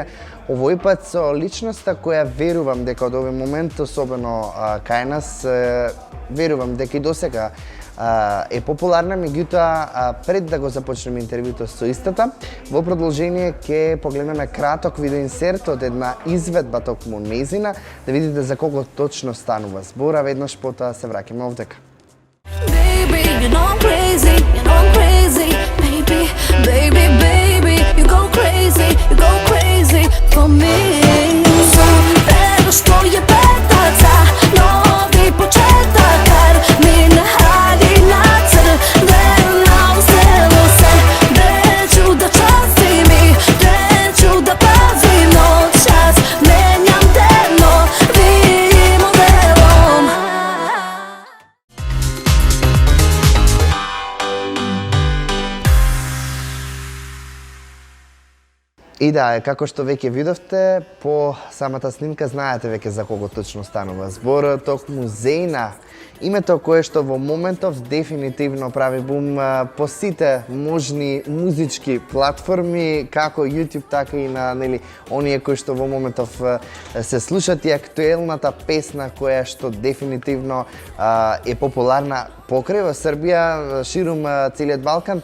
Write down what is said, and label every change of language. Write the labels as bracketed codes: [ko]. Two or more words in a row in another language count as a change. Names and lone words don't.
[mk] Овој пат со личноста која верувам дека од овој момент, особено кај нас, верувам дека и досега е популарна, меѓутоа пред да го започнеме интервјуто со истата, во продолжение ќе погледнеме краток видеоинсерт од една изведба токму нејзина, да видите за кого точно станува збора. Веднаш потоа се враќаме овдека. [en] Baby, you know I'm crazy, you know I'm crazy. Baby, baby, baby, you go crazy for me. [sr] Sam pero što je petaca, novi početak, kar mi ne hali na crvenom selu se. Gde ću da častim i gde ću da pazim noćas, menjam te novim modelom. [mk] И да, како што веќе видовте, по самата снимка знаете веќе за кого точно станува збор. Токму Зејна, името кое што во моментов дефинитивно прави бум по сите можни музички платформи, како YouTube, така и на оние кои што во моментов се слушат, и актуелната песна која што дефинитивно е популарна покрај во Србија, ширум целиот Балкан.